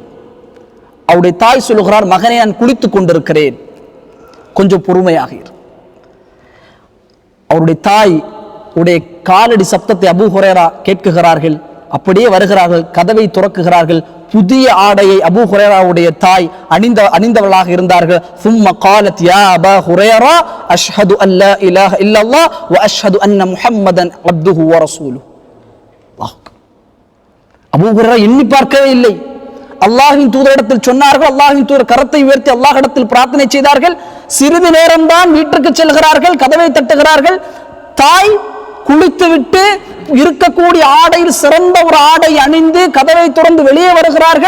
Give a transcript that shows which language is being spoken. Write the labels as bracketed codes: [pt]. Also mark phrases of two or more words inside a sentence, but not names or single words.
[ta] அவருடைய தாய் சொல்லுகிறார், மகனே, நான் குளித்துக் கொண்டிருக்கிறேன், கொஞ்சம் பொறுமையாக இரு. அவருடைய தாய் உடைய காலடி சப்தத்தை அபூ ஹுரைரா கேட்குகிறார்கள். அப்படியே வருகிறார்கள், கதவை துறக்குகிறார்கள். புதிய ஆடையை அபூ ஹுரைராவுடைய தாய் அணிந்தவளாக இருந்தார்கள். [ar] ثم قالت يا أبا هريرة أشهد أن لا إله إلا الله وأشهد أن محمدا عبده ورسوله. [ta] அபூ ஹுரைரா எண்ணி பார்க்கவே இல்லை. அல்லாஹ்வின் தூதரிடத்தில் சொன்னார்கள். அல்லாஹ்வின் தூதர் கரத்தை உயர்த்தி அல்லாஹ்விடத்தில் பிரார்த்தனை செய்தார்கள். சிறிது நேரம்தான் வீட்டுக்கு செல்கிறார்கள், கதவை தட்டுகிறார்கள். தாய் குளித்துவிட்டு இருக்கக்கூடிய ஆடையில் சிறந்த ஒரு ஆடை அணிந்து கதவை திறந்து வெளியே வருகிறார்கள்.